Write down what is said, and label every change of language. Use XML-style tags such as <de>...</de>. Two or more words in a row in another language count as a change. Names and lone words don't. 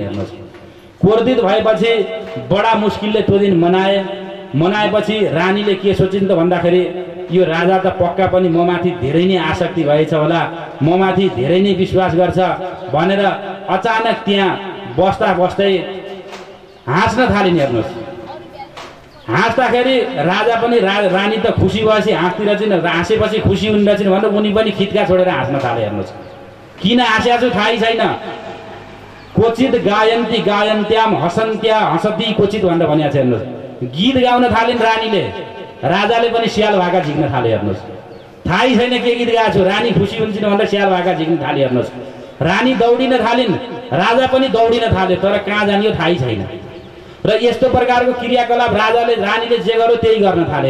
<ne>हेर्नुहोस्, क्रोधित भएपछि बडा मुस्किलले त्यो दिन मनाएपछि रानीले के सोचिन् त भन्दाखेरि यो राजा त पक्का पनि ममाथि धेरै नै आसक्ति भएछ होला, ममाथि धेरै नै विश्वास गर्छ भनेर अचानक त्यहाँ बस्दै हाँस्न थालिन्। हेर्नुहोस्, हाँस्दाखेरि राजा पनि रानी त खुसी भएपछि हाँस्तिर चाहिँ हाँसेपछि खुसी हुने रहेछन् भनेर उनी पनि खिटका छोडेर हाँस्न थाले। हेर्नुहोस्, किन हाँस्या छु थाहै छैन।</ne> <sa>क्वचित गायन्ती गायन्त्याम हसन्त्या हसती क्वचित</sa> <ne>भनेर भनिएको छ। हेर्नुहोस्, गीत गाउन थालिन् रानीले, राजाले पनि स्याल भाका झिक्न थाले। हेर्नुहोस्, थाहै छैन के गीत गाएको छु, रानी खुसी हुन्छन् भनेर स्याल भाका झिक्न थाले। हेर्नुहोस्, रानी दौडिन थालिन्, राजा पनि दौडिन थाले, तर कहाँ जानियो थाहै छैन। र यस्तो प्रकारको क्रियाकलाप रानीले जे गर्यो त्यही गर्न थाले।</ne>